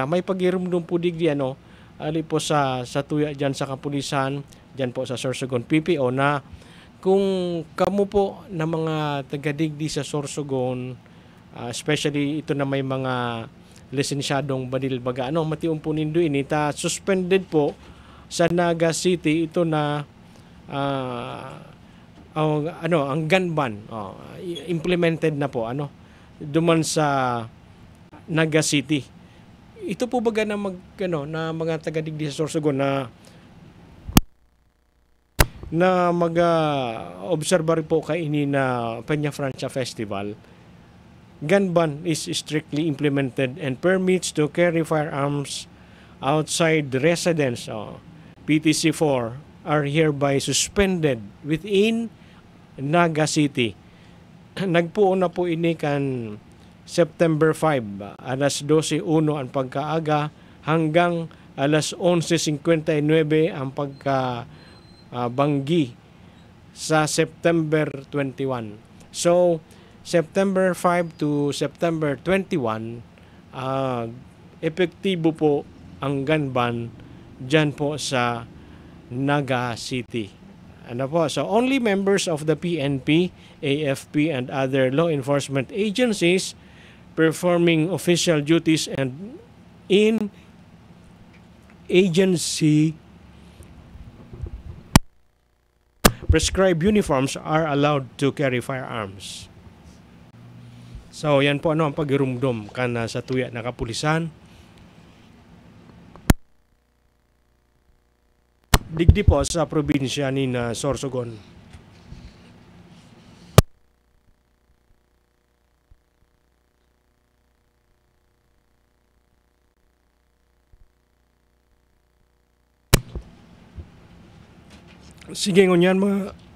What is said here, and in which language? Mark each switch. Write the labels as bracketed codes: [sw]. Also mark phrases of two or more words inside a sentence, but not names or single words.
[bik] May pagirumdum po digdi ali po sa tuya diyan sa kapulisan, diyan po sa Sorsogon PPO, na kung kamo po na mga taga-digdi sa Sorsogon, especially ito na may mga lisensyadong banilbaga, matium po nindo ini ta suspended po sa Naga City ito na ang [en] gun ban, [bik] implemented na po duman sa Naga City. Ito po baga na na mga taga-digdi sa Sorsogon na mag-obserbar po kaini na Peña Francia Festival. [en] Gun ban is strictly implemented and permits to carry firearms outside the residence, PTC4, are hereby suspended within Naga City. [bik] Nagpuon na po ini kan September 5, alas 12:01 ang pagkaaga hanggang alas 11:59 ang pagkabanggi sa September 21. So, September 5 to September 21, epektibo po ang [en] gun ban [bik] dyan po sa Naga City. [en] So only members of the PNP, AFP, and other law enforcement agencies performing official duties and in agency prescribed uniforms are allowed to carry firearms. [bik] So yan po ang pagirumdum kana sa tuya na kapulisan. Digdi po sa probinsya ni Sorsogon. Sige ngunyan mga